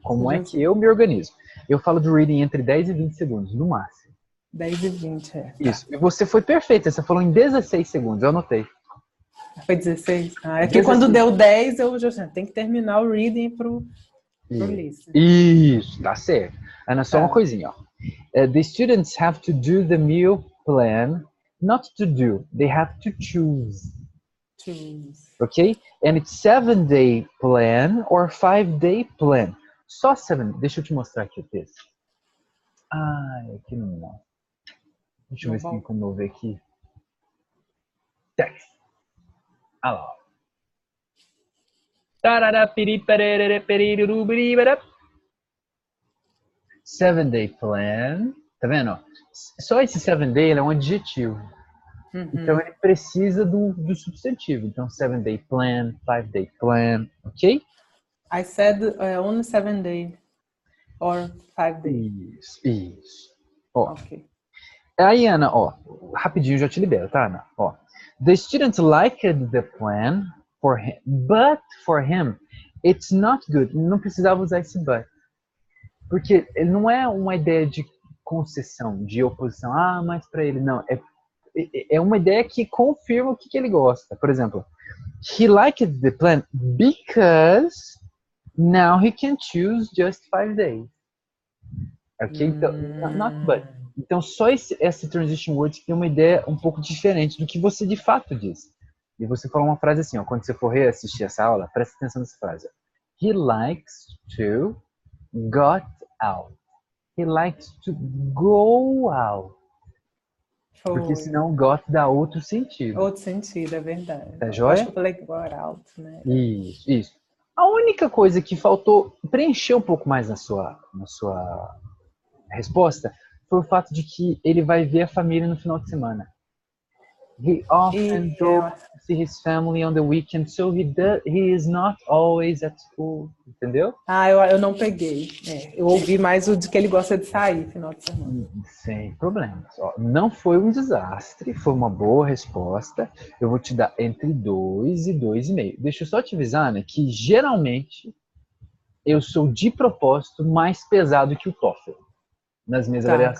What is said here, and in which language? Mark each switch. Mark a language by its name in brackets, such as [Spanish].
[Portuguese] Como é que eu me organizo? Eu falo do reading entre 10 e 20 segundos, no máximo. 10 e 20, é. Isso. E você foi perfeita, você falou em 16 segundos, eu anotei. Foi 16? É que 16. Quando deu 10, eu já tenho que terminar o reading pro listen. Isso, tá certo. Ana, só uma coisinha, ó. [English] The students have to do the meal plan, not to do, they have to choose. Okay? And it's 7-day plan or 5-day plan. [Portuguese] Só 7. Deixa eu te mostrar aqui o texto. Aqui não. Deixa eu ver se tem como eu ver aqui. Text. Olha lá. 7-day plan. Tá vendo? Só esse 7-day é um adjetivo. Então ele precisa do substantivo. Então 7-day plan, 5-day plan, ok? [English] I said only 7 day or 5 day. [Portuguese] Isso. Ó. Ok. Aí, Ana, ó, rapidinho já te libero, tá, Ana? Ó. [English] The students liked the plan for him, but for him, it's not good. [Portuguese] Não precisava usar esse but. Porque ele não é uma ideia de concessão, de oposição. Mas para ele, não. É uma ideia que confirma o que ele gosta. Por exemplo, [English] he liked the plan because now he can choose just 5 days. [Portuguese] Ok? Então, not but. Então, só essa transition words que tem uma ideia um pouco diferente do que você de fato diz. E você falou uma frase assim, ó, quando você for reassistir essa aula, presta atenção nessa frase. [English] He likes to got out. He likes to go out. [Portuguese] Porque senão got dá outro sentido. Outro sentido, é verdade. Tá Eu joia? acho que eu falei got out, né? Isso. A única coisa que faltou preencher um pouco mais na sua resposta foi o fato de que ele vai ver a família no final de semana. [English] He often goes to see his family on the weekend, so he is not always at school, [Portuguese] entendeu? Eu não peguei. Eu ouvi mais o de que ele gosta de sair final de semana. Sem problemas. Ó, não foi um desastre, foi uma boa resposta. Eu vou te dar entre 2 e 2,5. Deixa eu só te avisar, né, que geralmente eu sou de propósito mais pesado que o TOEFL nas minhas avaliações.